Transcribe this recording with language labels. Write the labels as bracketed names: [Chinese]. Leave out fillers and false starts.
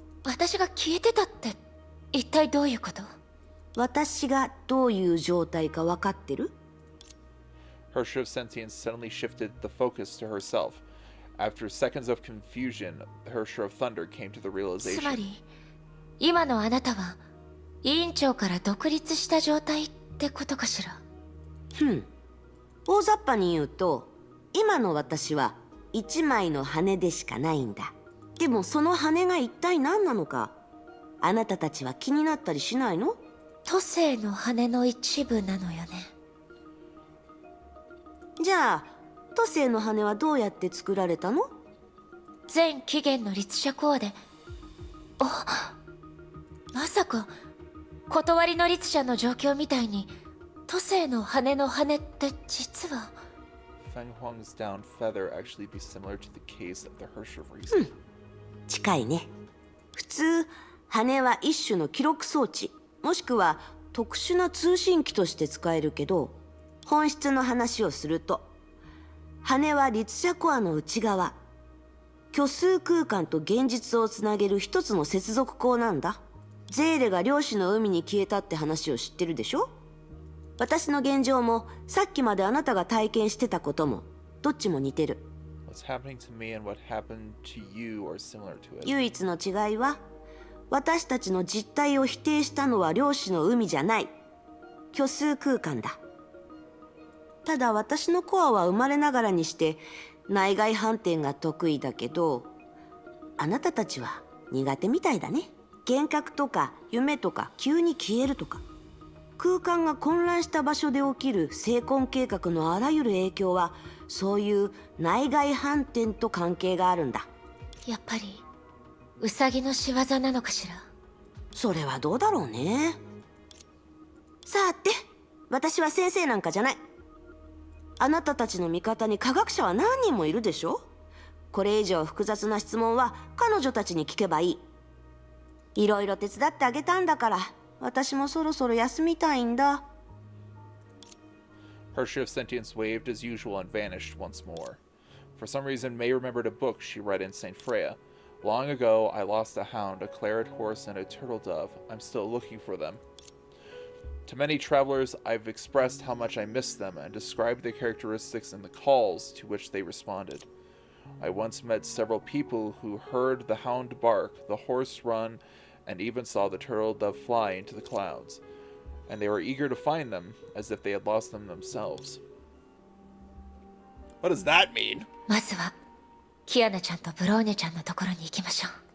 [Japanese] 私が消えてたって一体どういうこと？私がどういう状態か分かってる？ [English] Her sure of sentience suddenly shifted the focus to herself. After seconds of confusion, her sure of thunder came to the [Japanese] つま [English] realization. [Japanese] り、今のあなたは委員長から独立した状態ってことかしら？大雑把に言うと、今の私は一枚の羽でしかないんだ。でもその羽が一体何なのか、あなたたちは気になったりしないの？都政の羽の一部なのよね。じゃあ、都政の羽はどうやって作られたの？全起源の律者コアで。まさか断りの律者の状況みたいに都政の羽の羽って実は。 [English] Feng Huang's down feather actually be similar to the case of the Hersher of reason. [Japanese] 近いね。普通、羽は一種の記録装置、もしくは特殊な通信機として使えるけど、本質の話をすると、羽は律者コアの内側、虚数空間と現実をつなげる一つの接続項なんだ。ゼーレが漁師の海に消えたって話を知ってるでしょ？私の現状もさっきまであなたが体験してたこともどっちも似てる。 [English] What's happening to me and what happened to you are similar to it. [Japanese] 唯一の違いは、私たちの実態を否定したのは漁師の海じゃない、虚数空間だ。ただ私のコアは生まれながらにして内外反転が得意だけど、あなたたちは苦手みたいだね。幻覚とか夢とか急に消えるとか、空間が混乱した場所で起きる生婚計画のあらゆる影響は、そういう内外反転と関係があるんだ。やっぱりウサギの仕業なのかしら？それはどうだろうね。さて、私は先生なんかじゃない。あなたたちの味方に科学者は何人もいるでしょ？これ以上複雑な質問は彼女たちに聞けばいい。いろいろ手伝ってあげたんだから、私もそろそろ休みたいんだ。 [English] Her sure of sentience waved as usual and vanished once more. For some reason, May remembered a book she read in St. Freya. Long ago, I lost a hound, a claret horse, and a turtle dove. I'm still looking for them. To many travelers, I've expressed how much I miss them and described their characteristics and the calls to which they responded. I once met several people who heard the hound bark, the horse run, and even saw the turtle dove fly into the clouds. And they were eager to find them, as if they had lost them themselves. What does that mean? [Japanese] まずはキアナちゃんとブローニャちゃんのところに行きましょう。